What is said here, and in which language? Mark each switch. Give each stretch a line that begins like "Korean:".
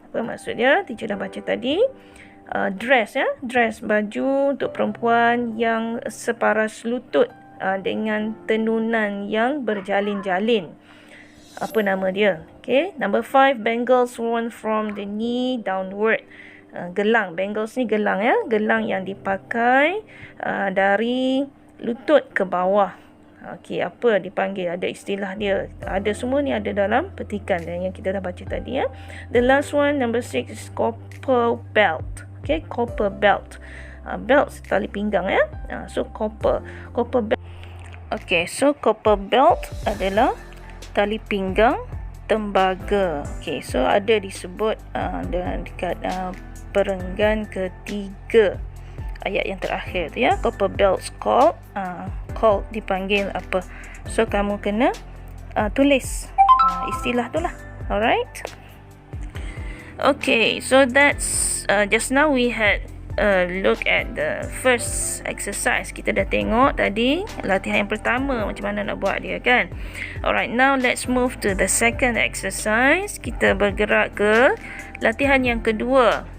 Malay: Apa maksud dia? Teacher dah baca tadi. Dress ya, dress baju untuk perempuan yang separas lutut dengan tenunan yang berjalin-jalin. Apa nama dia? Okay.
English: Number 5, bangles worn from the knee downward.
Malay: Gelang, bangles ni gelang ya, gelang yang dipakai dari lutut ke bawah. Okey, apa dipanggil? Ada istilah dia. Ada, semua ni ada dalam petikan yang kita dah baca tadi ya.
English: The last one, number 6, is copper belt. Okay, copper belt. Belt
Malay: tali pinggang ya.
English: So copper belt.
Malay: Okay, so copper belt adalah tali pinggang tembaga. Okay, so ada disebut dekat perenggan ketiga ayat yang terakhir tu ya.
English: Copper belts called
Malay: dipanggil apa. So kamu kena tulis istilah tu lah. Alright.
English: Okay, so that's just now we had look at the first exercise.
Malay: Kita dah tengok tadi latihan yang pertama macam mana nak buat dia kan.
English: Alright, now let's move to the second exercise.
Malay: Kita bergerak ke latihan yang kedua.